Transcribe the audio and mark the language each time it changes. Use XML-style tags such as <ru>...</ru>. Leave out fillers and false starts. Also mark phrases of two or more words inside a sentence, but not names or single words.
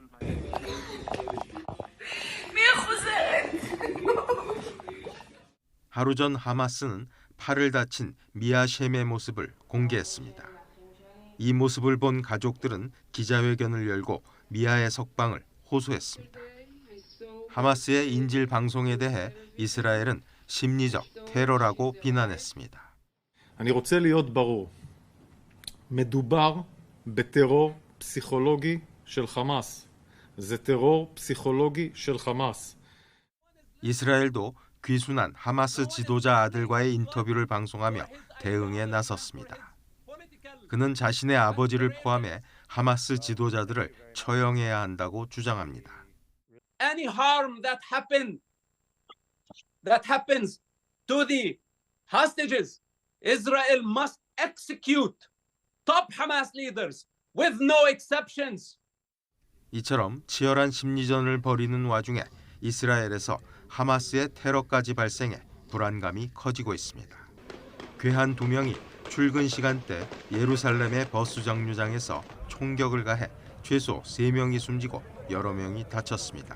<ko>하루 전 하마스는 팔을 다친 미아 셴의 모습을 공개했습니다. 이 모습을 본 가족들은 기자회견을 열고 미아의 석방을 호소했습니다. 하마스의 인질 방송에 대해 이스라엘은 심리적 테러라고 비난했습니다.</ko> <he>אני רוצה להיות ברור. מדובר בטרור פסיכולוגי של חמאס. זה טרור פסיכולוגי של חמאס.</he> <ko>이스라엘도 귀순한 하마스 지도자 아들과의 인터뷰를 방송하며 대응에 나섰습니다. 그는 자신의 아버지를 포함해 하마스 지도자들을 처형해야 한다고 주장합니다.</ko> <en>Any harm that happens to the hostages, Israel must execute top Hamas leaders with no exceptions.</en> <ko>이처럼 치열한 심리전을 벌이는 와중에 이스라엘에서 하마스의 테러까지 발생해 불안감이 커지고 있습니다. 괴한 2명이 출근 시간대 예루살렘의 버스 정류장에서 총격을 가해 최소 3명이 숨지고 여러 명이 다쳤습니다.</ko>